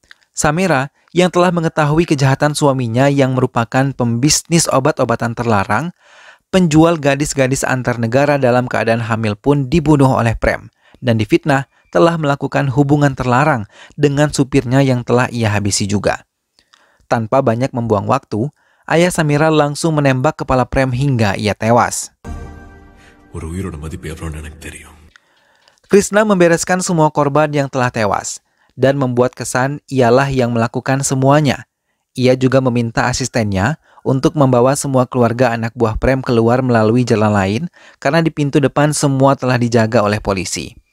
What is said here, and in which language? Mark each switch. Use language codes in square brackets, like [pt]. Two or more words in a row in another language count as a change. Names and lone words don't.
[id] Samira yang telah mengetahui kejahatan suaminya yang merupakan pembisnis obat-obatan terlarang, penjual gadis-gadis antar negara dalam keadaan hamil pun dibunuh oleh Prem dan difitnah telah melakukan hubungan terlarang dengan supirnya yang telah ia habisi juga. Tanpa banyak membuang waktu, ayah Samira langsung menembak kepala Prem hingga ia tewas. [ta] ஒரு உயிரோட மதிப்பு எவ்வளோன்னு எனக்கு தெரியும். [id] Krishna membereskan semua korban yang telah tewas dan membuat kesan ialah yang melakukan semuanya. Ia juga meminta asistennya untuk membawa semua keluarga anak buah Prem keluar melalui jalan lain karena di pintu depan semua telah dijaga oleh polisi.